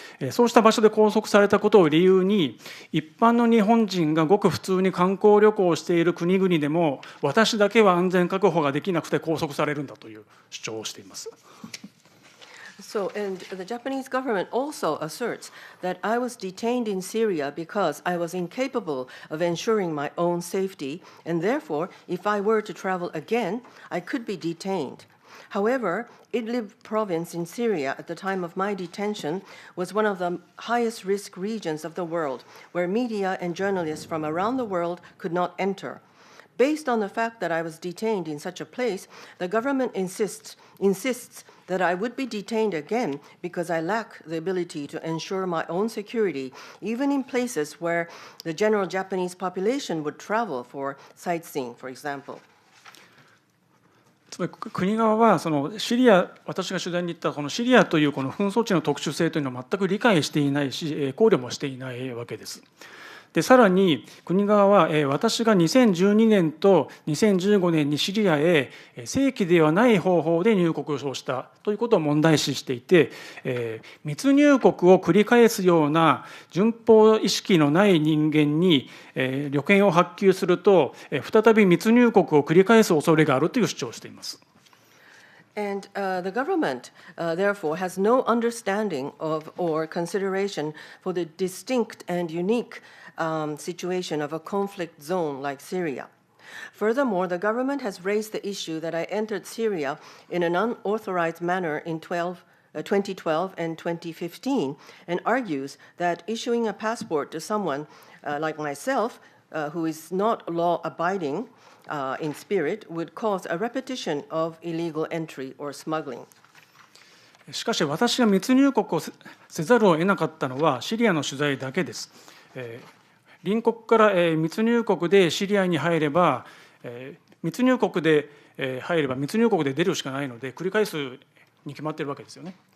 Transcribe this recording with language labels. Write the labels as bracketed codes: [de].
[ja] そうした場所で拘束されたことを理由に、一般の日本人がごく普通に観光旅行をしている国々でも私だけは安全確保ができなくて拘束されるんだという主張をしています。 [en] And the Japanese government also asserts that I was detained in Syria because I was incapable of ensuring my own safety, and therefore, if I were to travel again, I could be detained. However, Idlib province in Syria at the time of my detention was one of the highest risk regions of the world, where media and journalists from around the world could not enter. Based on the fact that I was detained in such a place, the government insists that I would be detained again because I lack the ability to ensure my own security, even in places where the general Japanese population would travel for sightseeing, for example. [ja] つまり国側はそのシリア、私が取材に行ったこのシリアというこの紛争地の特殊性というのを全く理解していないし、考慮もしていないわけです。でさらに国側は私が2012年と2015年にシリアへ正規ではない方法で入国をしたということを問題視していて、密入国を繰り返すような順法意識のない人間に旅券を発給すると再び密入国を繰り返す恐れがあるという主張をしています。 [en] And the government, therefore, has no understanding of or consideration for the distinct and unique situation of a conflict zone like Syria. Furthermore, the government has raised the issue that I entered Syria in an unauthorized manner in 2012 and 2015, and argues that issuing a passport to someone like myself, who is not law-abiding in spirit, would cause a repetition of illegal entry or smuggling. [ja] しかし私が密入国をせざるを得なかったのはシリアの取材だけです。隣国から密入国でシリアに入れば密入国で入れば密入国で出るしかないので繰り返すに決まっているわけですよね。